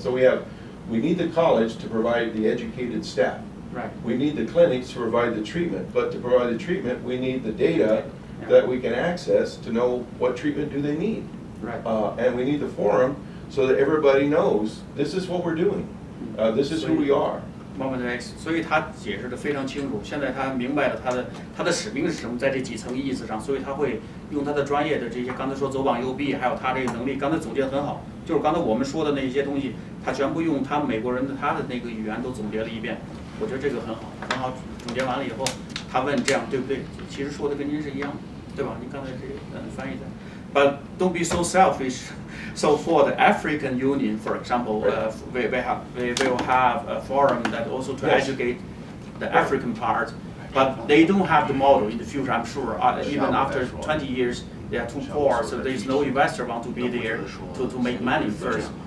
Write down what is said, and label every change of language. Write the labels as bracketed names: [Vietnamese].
[English] So we need the college to provide the educated staff. Right. We need the clinics to provide the treatment, but to provide the treatment, we need the data that we can access to know what treatment do they need. Right. And we need the forum so that everybody knows this is what we're doing. This is who we are. [Chinese] Moment X， 所以他解释的非常清楚。现在他明白了他的使命是什么，在这几层意思上，所以他会用他的专业的这些，刚才说左膀右臂，还有他这个能力，刚才总结得很好。就是刚才我们说的那些东西，他全部用他美国人的他的那个语言都总结了一遍。我觉得这个很好，很好。总结完了以后，他问这样对不对？其实说的跟您是一样的，对吧？您刚才这个翻译的。 [English] But don't be so selfish. So for the African Union, for example, we will have a forum that also to educate the African part, but they don't have the model in the future, I'm sure. Even after 20 years, they are too poor, so there is no investor want to be there to make money first.